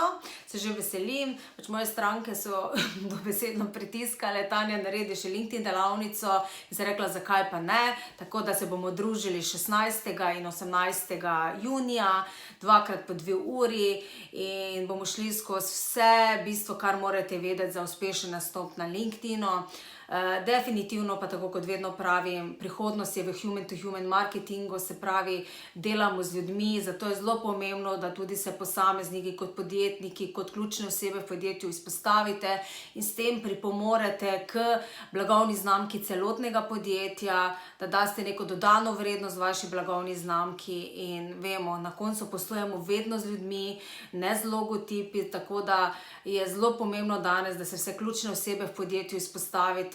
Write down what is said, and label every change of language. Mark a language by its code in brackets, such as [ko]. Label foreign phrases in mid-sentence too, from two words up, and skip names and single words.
[sl] Se že veselim, moje stranke so dobesedno pritiskale, Tanja, naredi še LinkedIn delavnico, in sem rekla, zakaj pa ne, tako da se bomo družili 16. in 18. junija, dvakrat po 2 uri in bomo šli skozi vse, bistvo, kar morate vedeti za uspešen nastop na LinkedInu. Definitivno pa tako kot vedno pravim, prihodnost je v [en] human-to-human [sl] marketingu, se pravi, delamo z ljudmi, zato je zelo pomembno, da tudi se posamezniki kot podjetniki, kot ključne osebe v podjetju izpostavite in s tem pripomorete k blagovni znamki celotnega podjetja, da daste neko dodano vrednost vaši blagovni znamki in vemo, na koncu poslujemo vedno z ljudmi, ne z logotipi, tako da je zelo pomembno danes, da se vse ključne osebe v podjetju izpostavite.